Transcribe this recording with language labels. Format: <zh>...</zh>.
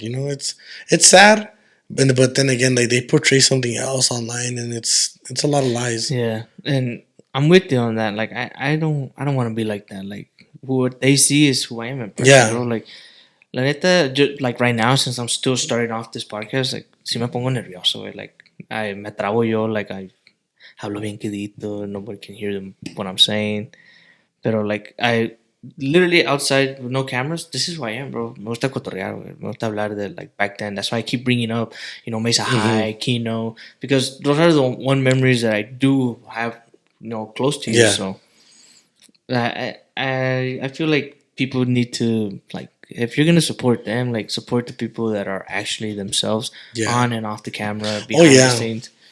<en>You know, it's sad. But then again, like they portray something else online, and it's a lot of lies. Yeah, and I'm with you on that. Like I don't want to be like that. Like what they see is who I am in person. Yeah. Bro. Like la neta, like right now, since I'm still starting off this podcast, like</en> <es>si me pongo nervioso. Like me trabo yo. Like I hablo bien quedito.</es> <en>Nobody can hear what I'm saying. Pero like I literally outside with no cameras, this is who I am, bro.</en> <es>Me gusta cotorrear, güey. Me gusta hablar de like</es> <en>back then. That's why I keep bringing up, Mesa High, Kino, because those are the one memories that I do have, close to you. Yeah. So I feel like people need to like, if you're gonna support them, like support the people that are actually themselves on and off the camera, behind the scenes.</en>